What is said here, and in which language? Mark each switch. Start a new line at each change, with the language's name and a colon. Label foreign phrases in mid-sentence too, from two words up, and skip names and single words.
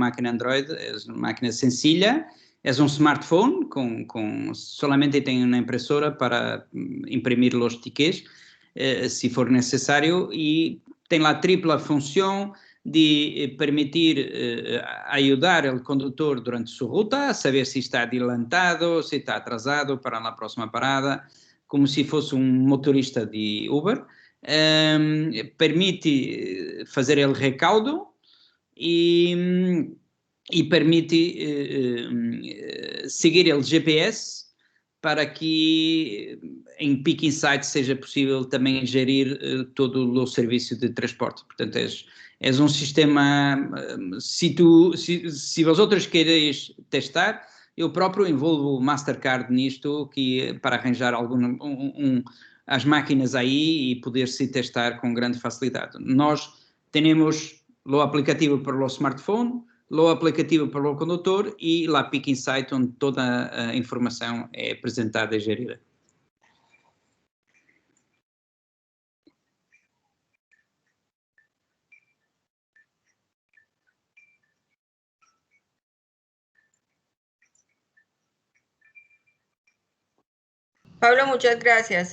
Spanish: máquina Android, es una máquina sencilla, es un smartphone, solamente tiene una impresora para imprimir los tickets, si for necesario, y tiene la tripla función de permitir ayudar al conductor durante su ruta, saber si está adelantado, si está atrasado para la próxima parada, como si
Portuguese: fosse um motorista de Uber. Permite fazer
Spanish: el recaudo
Portuguese: e permite seguir el GPS para que em Peak Insight seja possível também gerir todo o serviço de transporte. Portanto, é um sistema, se vosotros quereis testar, eu próprio envolvo o Mastercard nisto, para arranjar as máquinas aí e poder-se testar com grande facilidade. Nós temos o aplicativo para o smartphone, o aplicativo para o condutor e lá Peak Insight, onde toda a informação é apresentada e gerida.
Spanish: Pablo, muchas gracias.